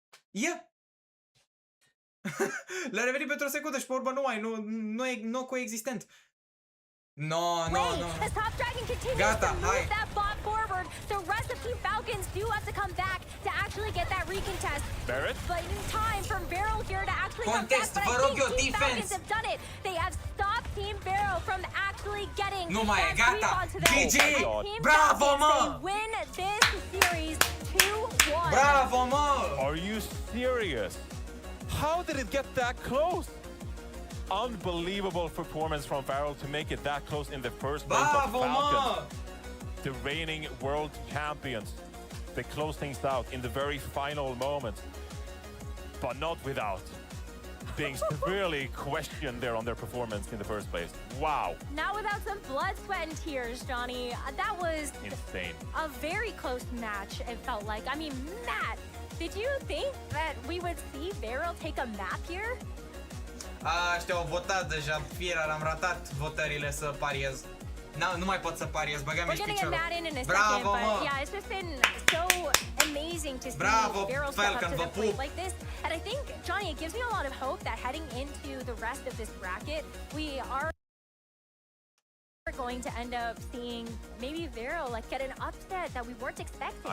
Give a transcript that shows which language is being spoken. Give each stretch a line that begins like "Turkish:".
English: Yeah!
Romanian: Le-a revenit pentru o secundă și pe urmă nu e coexistent. No. Gata, hai.
English: The rest of Team Falcons do have to come back to actually get that recontest. Barrett? But in time from Barrel here to actually contest, come back. But I think Team defense. Falcons have done it. They have stopped Team Barrel from actually getting
Romanian: Nu mai e, gata. GG! Bravo, mă!
English: Win this series 2-1.
Romanian: Bravo, mă!
English: Are you serious? How did it get that close? Unbelievable performance from Farrell to make it that close in the first place.
Romanian: Bravo, mă!
English: The reigning world champions. They close things out in the very final moment, but not without being severely questioned there on their performance in the first place. Wow. Not without some blood, sweat, and tears, Johnny. That was insane. A very close match, it felt like. I mean, Matt, did you think that we would see Viral take a map here?
Romanian: Ăștia au votat deja, Fiera, am ratat votările să pariez. Nu mai pot să pariez, băgam-mi și piciorul. Bravo, mă!
English: Yeah, it's just been so amazing to see Viral step up to the plate like this. And I think, Johnny, it gives me a lot of hope that heading into the rest of this bracket, we are going to end up seeing maybe Viral like get an upset that we weren't expecting.